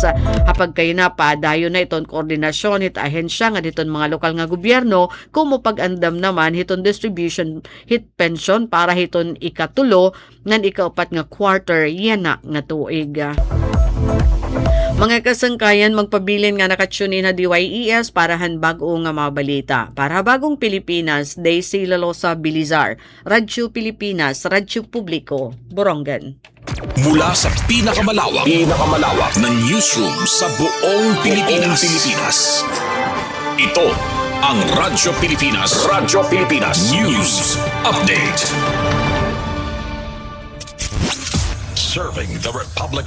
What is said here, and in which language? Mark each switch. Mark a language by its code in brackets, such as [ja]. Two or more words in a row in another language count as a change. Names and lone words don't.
[war] Hapag kayo na padayon na iton koordinasyon hit ahensya nga diton mga lokal nga gobyerno kung mopag-andam naman hiton distribution hit pension para hiton ikatulo ngan ikaupat nga quarter yana nga tuig. Mga kasangkayan, magpabilin nga nakatsunin na DYES para hanbag-o nga mga balita. Para Bagong Pilipinas, Daisy Lalosa Bilizar, Radyo Pilipinas, Radyo Publiko, Borongan. [tl] Mula sa pinakamalawak na newsroom sa buong Pilipinas. Ito ang Radyo Pilipinas. [en] News Update. Serving the Republic of